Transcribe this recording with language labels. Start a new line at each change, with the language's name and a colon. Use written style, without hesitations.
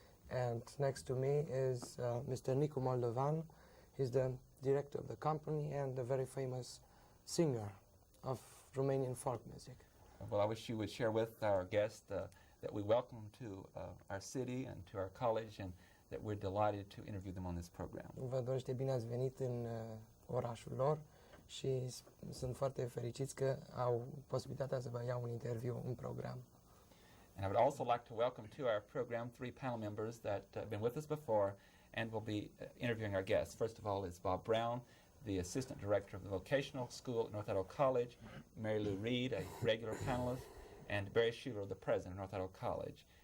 English: And next to me is Mr. Nicu Moldovan. He's the director of the company and a very famous singer of Romanian folk music. Well, I wish you would share with our guest that we welcome them to our city and to our college, and that we're delighted to interview them on this program.
Romanian: Vă dorește bine ați venit în orașul lor și sunt foarte fericiți că au posibilitatea să vă iau un interviu în program.
English: And I would also like to welcome to our program three panel members that have been with us before and will be interviewing our guests. First of all is Bob Brown, the Assistant Director of the Vocational School at North Idaho College, Mary Lou Reed, a regular panelist, and Barry Schuler, the President of North Idaho College.